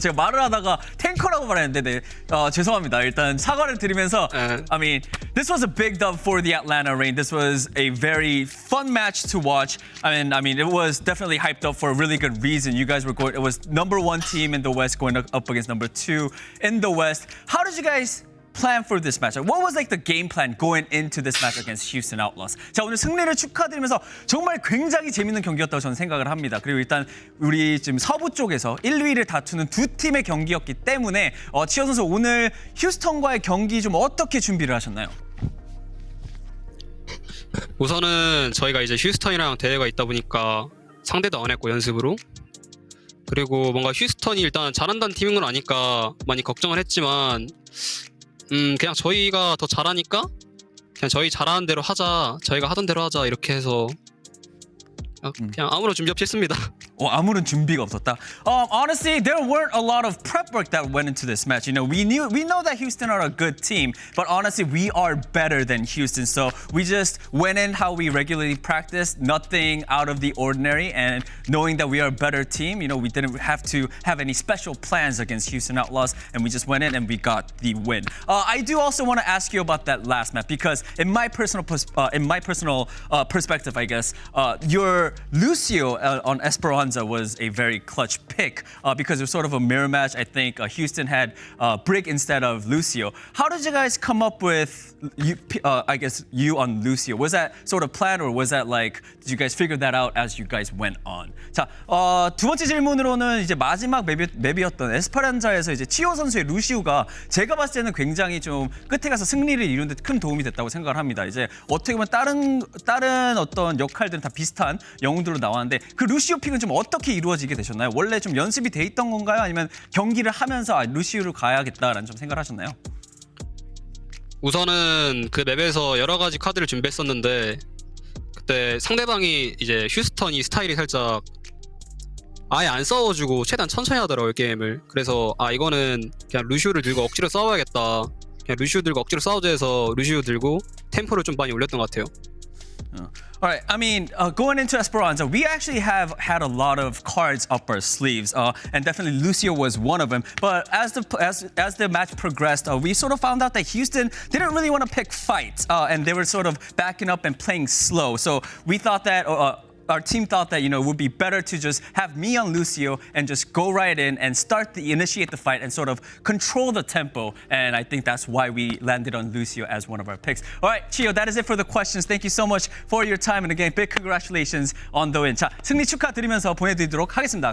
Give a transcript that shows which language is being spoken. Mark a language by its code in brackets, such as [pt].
[ko] 제가 말을 하다가 탱커라고 말했는데 죄송합니다. 일단 사과를 드리면서 [en] I mean, this was a big dub for the Atlanta Reign. This was a very fun match to watch. I mean, it was definitely hyped up for a really good reason. You guys were going. It was #1 team in the West going up against #2 in the West. How did you guys plan for this matchup? What was like the game plan going into this match against Houston Outlaws? [ko] 자, 오늘 승리를 축하드리면서 정말 굉장히 재밌는 경기였다고 저는 생각을 합니다. 그리고 일단 우리 지금 서부 쪽에서 1, 2위를 다투는 두 팀의 경기였기 때문에 치어 선수 오늘 휴스턴과의 경기 좀 어떻게 준비를 하셨나요? 우선은 저희가 이제 휴스턴이랑 대회가 있다 보니까 상대도 안 했고 연습으로, 그리고 뭔가 휴스턴이 일단 잘한다는 팀인 건 아니까 많이 걱정을 했지만 그냥 저희가 더 잘하니까 그냥 저희 잘하는 대로 하자, 저희가 하던 대로 하자 이렇게 해서 그냥 아무런 준비 없이 했습니다. 아무런 준비가 없었다. [en] Honestly, there weren't a lot of prep work that went into this match. You know, we know that Houston are a good team, but honestly, we are better than Houston. So we just went in how we regularly practice, nothing out of the ordinary, and knowing that we are a better team, you know, we didn't have to have any special plans against Houston Outlaws, and we just went in and we got the win. I do also want to ask you about that last map because in my personal perspective, I guess, your Lucio on Esperanza was a very clutch pick because it was sort of a mirror match. I think Houston had Brig instead of Lucio. How did you guys come up with you on Lucio? Was that sort of planned, or was that like, did you guys figure that out as you guys went on? [ko] 자, 두 번째 질문으로는 이제 마지막 맵이었던 에스페란자에서 이제 치오 선수의 루시우가 제가 봤을 때는 굉장히 좀 끝에 가서 승리를 이루는 데 큰 도움이 됐다고 생각을 합니다. 이제 어떻게 보면 다른 어떤 역할들은 다 비슷한 영웅들로 나왔는데 그 루시우 픽은 좀 어떻게 이루어지게 되셨나요? 원래 좀 연습이 돼 있던 건가요? 아니면 경기를 하면서 루시우를 가야겠다라는 좀 생각을 하셨나요? 우선은 그 맵에서 여러 가지 카드를 준비했었는데 그때 상대방이 이제 휴스턴이 스타일이 살짝 아예 안 싸워주고 최대한 천천히 하더라고요, 게임을. 그래서 이거는 그냥 루시우를 들고 억지로 싸워야겠다, 그냥 루시우 들고 억지로 싸우자 해서 루시우 들고 템포를 좀 많이 올렸던 것 같아요. [en] All right. I mean, going into Esperanza, we actually have had a lot of cards up our sleeves, and definitely Lucio was one of them. But as the match progressed, we sort of found out that Houston didn't really want to pick fights, and they were sort of backing up and playing slow. So we thought that. Our team thought that, you know, it would be better to just have me on Lucio and just go right in and initiate the fight and sort of control the tempo. And I think that's why we landed on Lucio as one of our picks. All right, Chio, that is it for the questions. Thank you so much for your time. And again, big congratulations on the win. [ko] 자, 승리 축하드리면서 보내드리도록 하겠습니다.